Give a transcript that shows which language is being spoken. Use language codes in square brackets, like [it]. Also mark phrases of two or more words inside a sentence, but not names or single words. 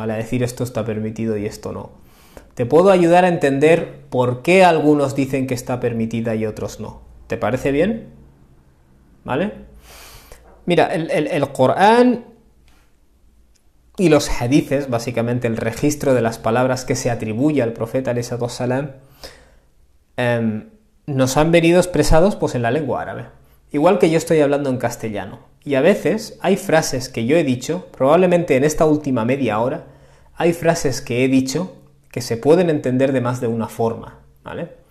[es] A decir esto está permitido y esto no. Te puedo ayudar a entender por qué algunos dicen que está permitida y otros no. ¿Te parece bien? ¿Vale? Mira, el Corán y los hadices, básicamente el registro de las palabras que se atribuye al profeta [ar] عليه الصلاة والسلام, [es] nos han venido expresados pues en la lengua árabe. Igual que yo estoy hablando en castellano. Y a veces hay frases que yo he dicho, probablemente en esta última media hora, hay frases que he dicho que se pueden entender de más de una forma, ¿vale?